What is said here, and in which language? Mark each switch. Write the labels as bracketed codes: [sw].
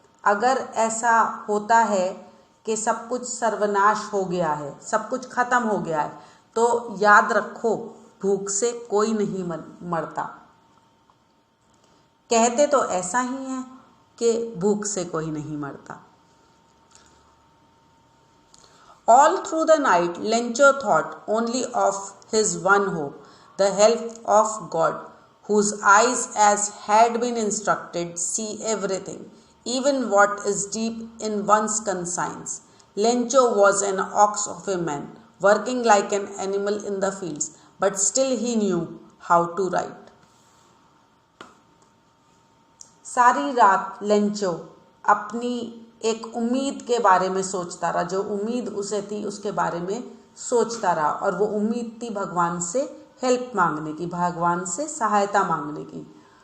[hi] अगर ऐसा होता है कि सब कुछ सर्वनाश हो गया है, सब कुछ ख़त्म हो गया है, तो याद रखो, भूख से कोई नहीं मरता। कहते तो ऐसा ही हैं, कि भूख से कोई नहीं मरता। [en] All through the night, Lencho thought only of his one hope, the help of God, whose eyes, as had been instructed, see everything, even what is deep in one's conscience. Lencho was an ox of a man, working like an animal in the fields, but still he knew how to write. [hi] सारी रात Lencho अपनी एक उम्मीद के बारे में सोचता रहा, जो उम्मीद उसे थी उसके बारे में सोचता रहा, और वो उम्मीद थी भगवान से हेल्प मांगने की, भगवान से सहायता मांगने की।